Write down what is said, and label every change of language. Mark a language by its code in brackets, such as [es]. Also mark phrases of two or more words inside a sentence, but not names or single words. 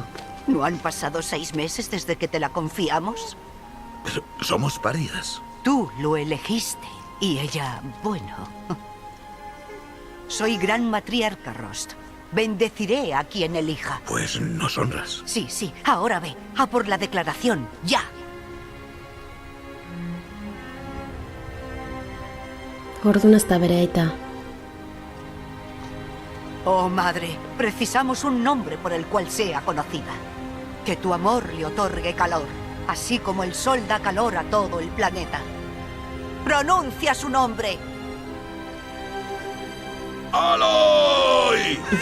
[es] ¿No han pasado 6 meses desde que te la confiamos? Pero somos parias. Tú lo elegiste. Y ella, bueno... Soy gran matriarca, Rost. Bendeciré a quien elija. Pues nos honras. Sí, ahora ve. A por la declaración. ¡Ya! [eu] Orduan ez da bere aita. [es] Oh, madre, precisamos un nombre por el cual sea conocida. Que tu amor le otorgue calor, así como el sol da calor a todo el planeta. ¡Pronuncia su nombre! ¡Aloy!